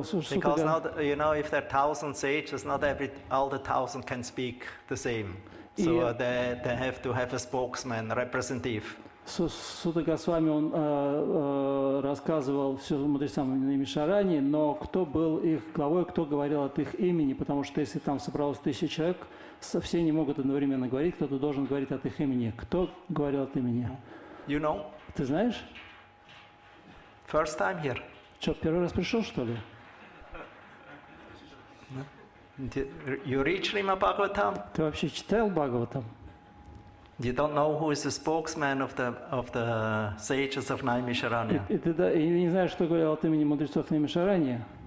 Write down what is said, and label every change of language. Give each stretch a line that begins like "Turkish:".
English: Because not, you know, if there are 1,000 sages, not all the 1,000 can speak the same. So they have to have a spokesman, representative.
Russian: Сута Госвами, он рассказывал все мудрецам на Мишаране, но кто был их главой, кто говорил от их имени, потому что если там собралось 1000 человек, все не могут одновременно говорить, кто-то должен говорить от их имени. Кто говорил от имени?
English: You know,
Russian: Ты знаешь?
English: first time here.
Russian: Что, первый раз пришел, что ли?
English: You read Srimad Bhagavatam?
Russian: Ты вообще читал Бхагаватам?
English: You don't know who is the spokesman of the sages of Naimisharanya.
Russian: И ты не знаешь, что говорил от имени мудрецов на Мишаране?